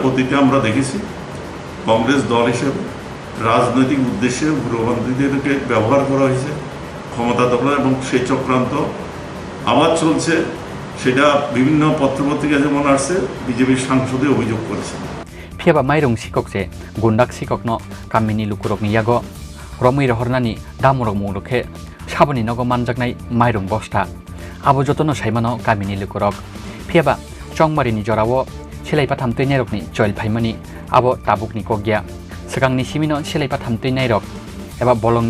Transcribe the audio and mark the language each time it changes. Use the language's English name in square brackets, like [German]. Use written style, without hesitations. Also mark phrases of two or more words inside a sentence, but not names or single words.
[Bangla] অতীতে আমরা দেখেছি কংগ্রেস দল হিসেবে রাজনৈতিক উদ্দেশ্যে উগ্রপন্থীদেরকে ব্যবহার করা হয়েছে ক্ষমতা দখল, এবং সেই চক্রান্ত আবার চলছে। সেটা বিভিন্ন পত্রপত্রিকা যেমন আসছে, বিজেপির সাংসদে অভিযোগ করেছে। [Kok Borok] phiaba mairung sikokje gundak sikokno kamini lukurokni yago romui rohornani damurok mungrokhe saboni nogo manjaknai mairung bosta abo jotono saimano kamini lukurok phiaba chongmarini jorao silaipa thamtui nairokni choil phaimani abo tabukni kogya sakangni simino silaipa thamtui nairok eba bolongni